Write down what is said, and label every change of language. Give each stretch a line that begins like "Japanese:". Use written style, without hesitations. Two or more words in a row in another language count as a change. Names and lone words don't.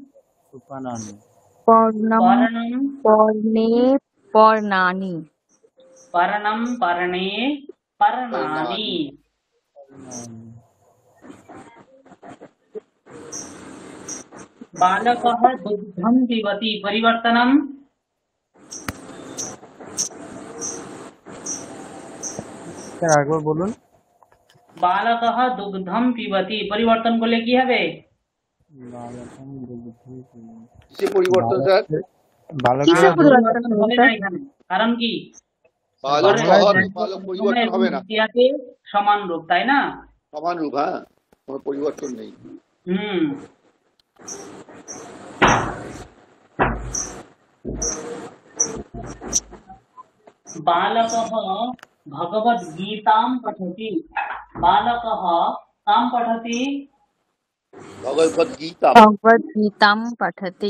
Sanskrit: पर्णं पर्णे पर्णानि पर्णं पर्णे पर्णानि बालकः दुग्धं पिबति परिवर्तनं
Bangla: একবার বলুন
Sanskrit: बालकः दुग्धं पिबति
Bangla: परिवर्तन করলে কি হবে কিসে পরিবর্তন স্যার কিসে পরিবর্তন হবে এখানে কারণ কি বালক পরিবর্তন হবে না দ্বিতীয়াতে সমান রূপ তাই না সমান রূপ হ্যাঁ কোনো পরিবর্তন নেই
Sanskrit: बालकः भगवद्गीतां पठति बालकः कां पठति भगवद्गीतां पठति